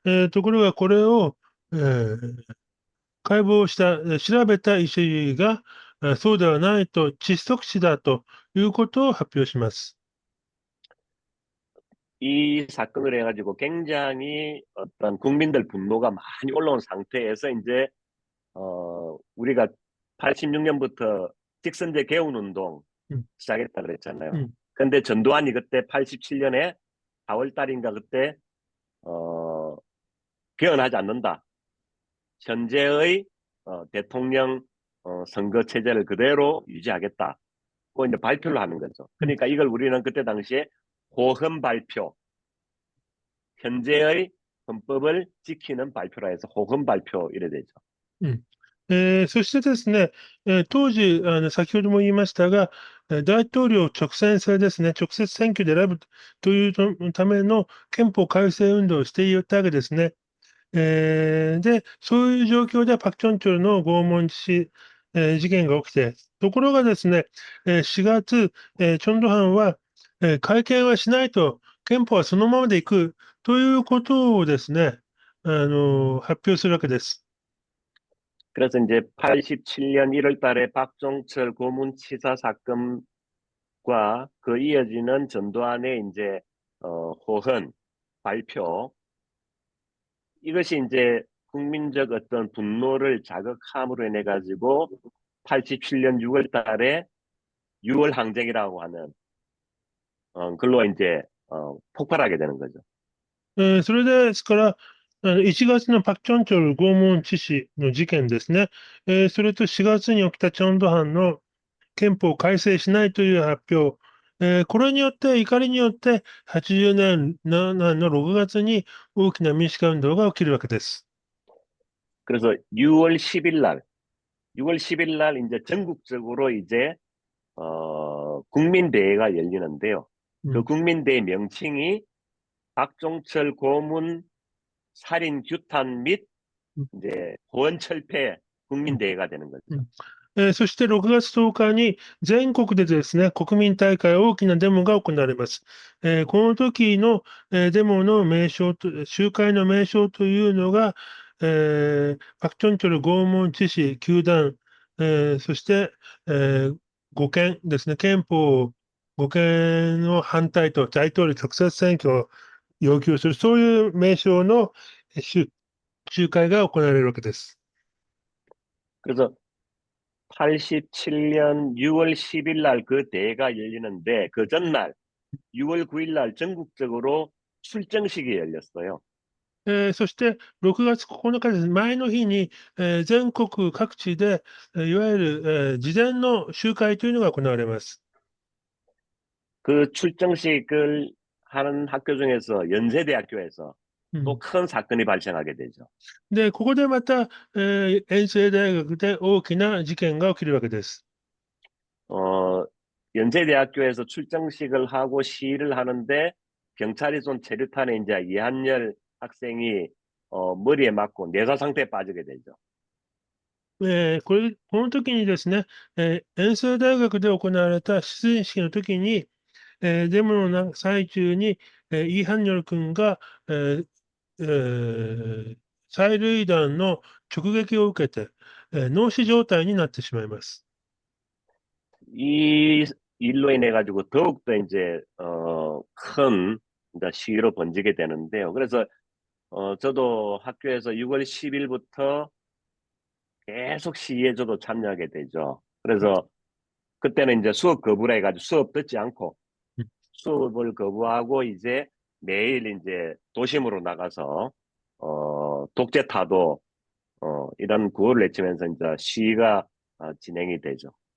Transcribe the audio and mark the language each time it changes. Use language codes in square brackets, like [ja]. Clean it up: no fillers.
[ja] ところが、これを、解剖した、調べた医師が、そうではないと、窒息死だということを発表します。 [ko] 이 사건을 해가지고 굉장히 어떤 국민들 분노가 많이 올라온 상태에서 이제 우리가 86년부터 직선제 개헌 운동 うん、 시작했다 う 그랬잖아요. ん、 근데 전두환이 그때 87년에 4월 달인가 그때 개헌하지 않는다. 현재의 대통령 선거 체제를 그대로 유지하겠다. 고 이제 발표를 하는 거죠. うん、 그러니까 이걸 우리는 그때 당시에 호헌 발표, 현재의 헌법을 지키는 발표라 해서 호헌 발표 이래 되죠. うん。 [ja] そしてですね、当時、先ほども言いましたが、大統領直選制ですね、直接選挙で選ぶというための憲法改正運動をしていたわけですね。で、そういう状況でパク・チョンチョルの拷問事件が起きて、ところがですね、4月、チョンドハンは、会見はしないと、憲法はそのままでいくということをですね、発表するわけです。 [ko] 그래서 이제 87년 1월 달에 박종철 고문치사 사건과 그 이어지는 전두환의 이제 호헌 발표 이것이 이제 국민적 어떤 분노를 자극함으로 인해 가지고 87년 6월 달에 6월 항쟁이라고 하는 글로 이제 폭발하게 되는 거죠. [ja] それですから、 1月のパク・チョンチョル拷問致死の事件ですね。それと4月に起きたチョンドハンの憲法を改正しないという発表。これによって、怒りによって、80年の6月に大きな民主化運動が起きるわけです。 [ko] 그래서 6월 10일 날, 6월 10일 날 이제 전국적으로 이제 국민대회가 열리는데요. 그 うん 국민대회 명칭이 박종철 고문 살인 규탄 및 うん 이제 고원철폐 うん 국민대회가 되는 う 거죠. [ja] んそして6月10日に全国でですね、国民大会大きなデモが行われます。この時の、デモの名称と、集会の名称というのが、パク・チョンチョル拷問致死、糾弾、そして、護憲ですね、憲法護憲の反対と大統領直接選挙を要求する、そういう名称の集会が行われるわけです。 [ko] 그래서 87년 6월 10일 날 그 대회가 열리는데 그 전날 6월 9일 날 전국적으로 출정식이 열렸어요. [ja] そして6月9日です。前の日に、全国各地で、いわゆる、事前の集会というのが行われます。 [ko] 그 출정식을 하는 학교 중에서 연세대학교에서 う 또 ん、 큰 사건이 발생하게 되죠. [ja] で、ここでまた、遠征大学で大きな事件が起きるわけです。 [ko] 어, 연세대학교에서 출정식을 하고 시위를 하는데 경찰이 쏜 체류탄에 이제 이한열 학생이 머리에 맞고 뇌사 상태에 빠지게 되죠. [ja] この時にですね、遠征大学で行われた出陣式の時に、デモの最中に、イ・ハンニョル君が、えー催涙弾の直撃を受けて、脳死状態になってしまいます。 [ko] 이 일로 인해 가지고 더욱더 이제 큰 이제 시위로 번지게 되는데요. 그래서 저도 학교에서 6월 10일부터 계속 시위에 저도 참여하게 되죠. 그래서 그때는 이제 수업 거부를 해가지고 수업 듣지 않고 수업을 거부하고 이제 매일 이제 도심으로 나가서 독재 타도 이런 구호를 외치면서 이제 시위가 진행이 되죠.